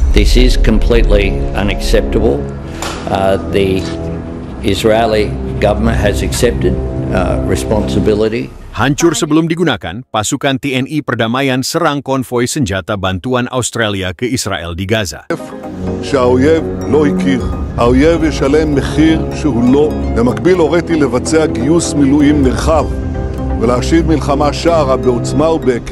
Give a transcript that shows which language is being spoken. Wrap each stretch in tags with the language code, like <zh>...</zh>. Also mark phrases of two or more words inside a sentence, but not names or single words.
<en>This is completely unacceptable. The Israeli government has accepted responsibility.</en> <id>Hancur sebelum digunakan, pasukan TNI perdamaian serang konvoi senjata bantuan Australia ke Israel di Gaza.</id> <he>שהאויב לא הכיר. האויב ישלם מחיר שהוא לא. במקביל הוריתי לבצע גיוס מילואים נרחב ולהשיב מלחמה שערה בעוצמה ובהיקף.</he>